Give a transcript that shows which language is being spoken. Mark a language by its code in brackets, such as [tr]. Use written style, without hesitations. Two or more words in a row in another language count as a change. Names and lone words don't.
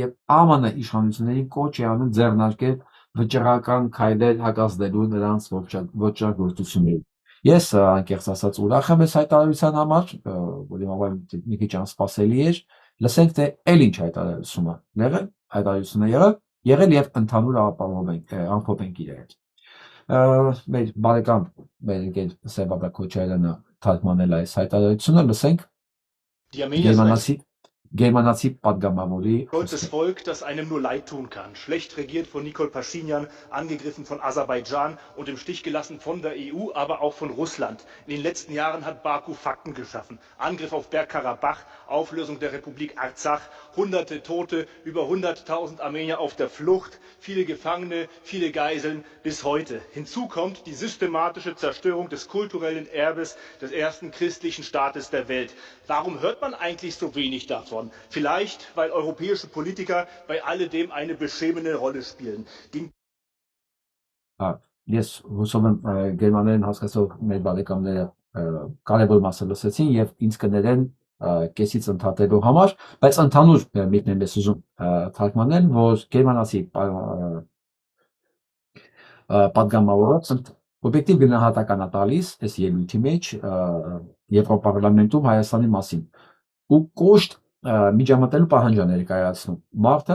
[hy] և ԱՄՆ իշխանություններին կոչ է անում ձեռնարկել վճռական քայլեր հակազդելու նրանց ոճրագործություններին։ Ես անկեղծ ասած ուրախ եմ այս հայտարարության համար, որի համար մի քիչ անսպասելի էր։ Լսենք թե էլ ինչ հայտարարություն է եղել, հայտարարություն է եղել եւ ընդհանուր ամփոփ ենք իրար հետ։ Մեր բարեկամ մեր ընկեր Սեբաբա Քոչարյանը թարգմանել այս հայտարարությունը, լսենք գերմանացի պատգամավորի [de] Stolzes Volk, das einem nur leid tun kann. Schlecht regiert von Nikol Paschinjan, angegriffen von Aserbaidschan und im Stich gelassen von der EU, aber auch von Russland. In den letzten Jahren hat Baku Fakten geschaffen. Angriff auf Bergkarabach, Auflösung der Republik Arzach, hunderte Tote, über 100.000 Armenier auf der Flucht, viele Gefangene, viele Geiseln bis heute. Hinzu kommt die systematische Zerstörung des kulturellen Erbes des ersten christlichen Staates der Welt. Warum hört man eigentlich so wenig davon? Vielleicht, weil europäische Politiker bei alledem eine beschämende Rolle spielen. [hy] Ես հուսով եմ գերմաներեն հասկացող մեր բարեկամները կարևոր մասը լսեցին եւ ինձ կներեն կեսից ընդհատելու համար, բայց ընդհանուր միտքներն ես ուզում թարգմանել, որ գերմանացի պատգամավորը օբյեկտիվ գնահատական է տալիս այս ելույթի մեջ Եվրոպարլամենտում Հայաստանի մասին ու կոշտ միջամտելու պահանջ է ներկայացնում։ Մարդը